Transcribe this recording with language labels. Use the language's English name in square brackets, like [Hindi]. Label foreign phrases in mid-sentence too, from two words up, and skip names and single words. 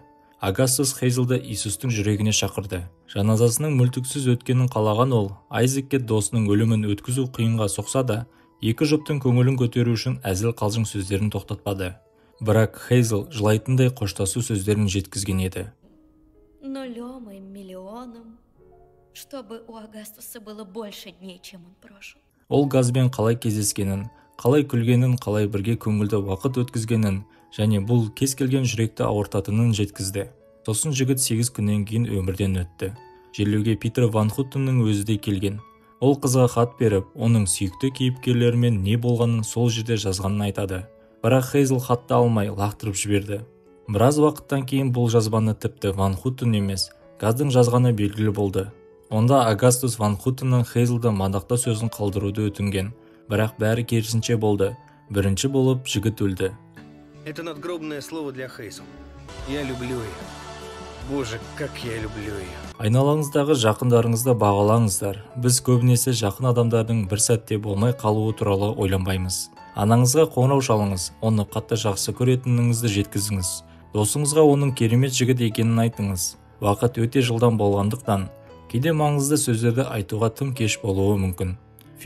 [Kazakh] Агастус Хейзелді Иисустың жүрегіне шақырды. Жаназасының мүлтіксіз өткенін қалаған ол, Айзекке досының өлімін өткізу қиынға соқса да, екі жұптың көңілін көтеру үшін әзіл қалжың сөздерін тоқтатпады. Бірақ Хейзел жылайтындай қоштасу сөздерін жеткізген еді. [Russian] Нулем и миллионом, чтобы у Агастуса было больше дней, чем он прожил. [Kazakh] Ол газбен қалай кездескенін, қалай күлгенін, қалай бірге көңілді уақыт өткізгенін, және бұл кез келген жүректі ауыртатынын жеткізді. Сосын жігіт 8 күннен кейін өмірден өтті. Жерлеуге Питер Ван Хутеннің өзі де келген. Ол қызға хат беріп, оның сүйікті кейіпкерлерімен не болғанын сол жерде жазғанын айтады. Бірақ Хейзел хатты алмай лақтырып жіберді. Біраз уақыттан кейін бұл жазбаны тіпті Ван Хутен емес, газдың жазғаны белгілі болды. Онда Агастус Ван Хутеннің Хейзелді мадақта сөзін қалдыруды өтінген. Бірақ бәрі керісінше болды. Бірінші болып жігіт өлді. [Russian] Это надгробное слово для Хейзел. Я люблю ее. Боже, как я люблю ее. [Kazakh] Айналаңыздағы жақындарыңызды бағалаңыздар. Біз көбінесе жақын адамдардың бір сәтте болмай қалуы туралы ойланбаймыз. Анаңызға қоңырау шалыңыз, оны қатты жақсы көретініңізді жеткізіңіз. Досыңызға оның керемет жігіт екенін айтыңыз. Уақыт өте жылдам болғандықтан, кейде маңызды сөздерді айтуға тым кеш болуы мүмкін.